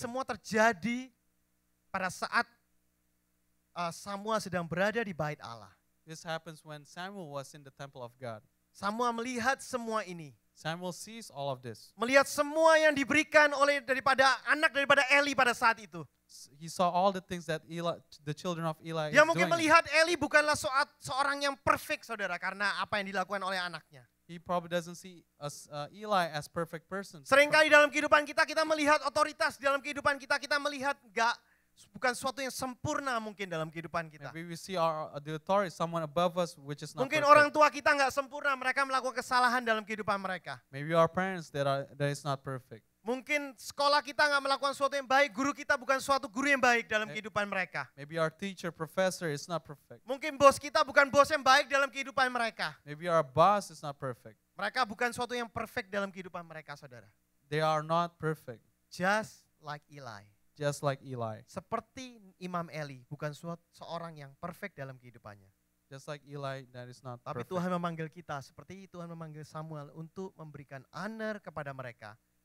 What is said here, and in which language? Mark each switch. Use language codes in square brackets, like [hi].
[id] semua terjadi pada saat Samuel sedang berada di bait Allah. [en] This happens when Samuel was in the temple of God. [id] Samuel melihat semua ini. [en] Samuel sees all of this. [id] Melihat semua yang diberikan oleh daripada Eli pada saat itu. [en] He saw all the things that the children of Eli [id] Dia [en] is [id] mungkin [en] doing. [id] melihat Eli bukanlah seorang yang perfect, saudara, karena apa yang dilakukan oleh anaknya. [en] He probably doesn't see Eli as perfect person. [id] Seringkali dalam kehidupan kita melihat otoritas, dalam kehidupan kita melihat bukan sesuatu yang sempurna mungkin dalam kehidupan kita. [en] Maybe we see the authority, someone above us, which is not [id] Mungkin [en] perfect. [id] orang tua kita nggak sempurna, mereka melakukan kesalahan dalam kehidupan mereka. [en] Maybe our parents that is not perfect. [id] Mungkin sekolah kita nggak melakukan sesuatu yang baik, guru kita bukan suatu guru yang baik dalam kehidupan mereka. [en] Maybe our teacher, professor is not perfect. [id] Mungkin bos kita bukan bos yang baik dalam kehidupan mereka. [en] Maybe our boss is not perfect. [id] Mereka bukan suatu yang perfect dalam kehidupan mereka, saudara. [en] They are not perfect, Just like Eli. just like Eli. [id] Seperti Imam Eli, bukan seorang yang perfect dalam kehidupannya. [en] Just like Eli, that is not [id] Tapi [en] perfect. [id] Tuhan memanggil kita, seperti Tuhan memanggil Samuel untuk memberikan honor kepada mereka.